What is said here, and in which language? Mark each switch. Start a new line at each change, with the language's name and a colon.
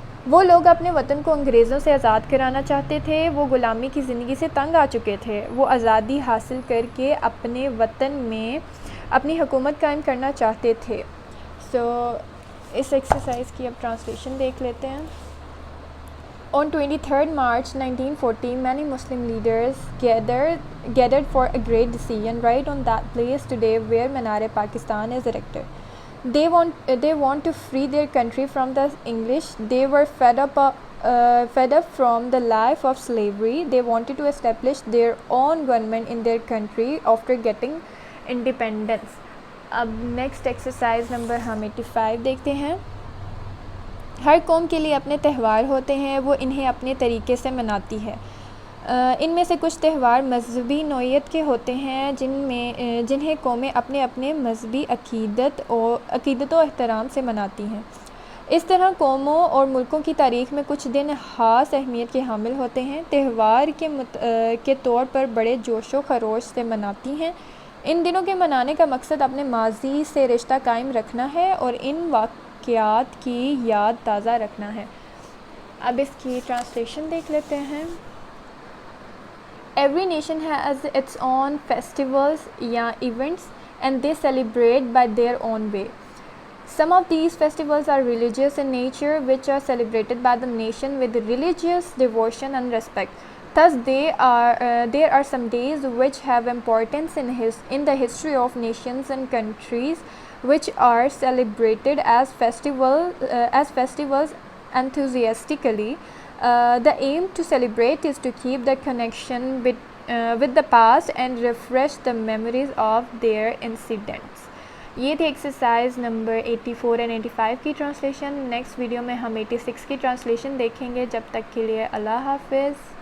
Urdu: وہ لوگ اپنے وطن کو انگریزوں سے آزاد کرانا چاہتے تھے. وہ غلامی کی زندگی سے تنگ آ چکے تھے. وہ آزادی حاصل کر کے اپنے وطن میں اپنی حکومت قائم کرنا چاہتے تھے. اس ایکسرسائز کی اب ٹرانسلیشن دیکھ لیتے ہیں.
English: On 23rd March 1940, many Muslim leaders gathered for a great decision right on that place today where Minar-e-Pakistan is erected. They want to free their country from the English. They were fed up from the life of slavery. They wanted to establish their own government in their country after getting independence.
Urdu: اب next exercise number ہم 85 دیکھتے ہیں. ہر قوم کے لیے اپنے تہوار ہوتے ہیں. وہ انہیں اپنے طریقے سے مناتی ہے. ان میں سے کچھ تہوار مذہبی نوعیت کے ہوتے ہیں جنہیں قومیں اپنے اپنے مذہبی عقیدت و احترام سے مناتی ہیں. اس طرح قوموں اور ملکوں کی تاریخ میں کچھ دن خاص اہمیت کے حامل ہوتے ہیں. تہوار کے طور پر بڑے جوش و خروش سے مناتی ہیں. ان دنوں کے منانے کا مقصد اپنے ماضی سے رشتہ قائم رکھنا ہے اور ان واقعات کی یاد تازہ رکھنا ہے. اب اس کی ٹرانسلیشن دیکھ لیتے ہیں.
English: Every nation has its own festivals یا events and they celebrate by their own way. Some of these festivals are religious in nature which are celebrated by the nation with religious devotion and respect. Thus there are some days which have importance in the history of nations and countries which are celebrated as festivals enthusiastically. The aim to celebrate is to keep the connection with the past and refresh the memories of their incidents.
Urdu: یہ تھی exercise number 84 اور 85 کی translation. Next video میں ہم 86 کی translation دیکھیں گے. جب تک کے لیے اللہ حافظ.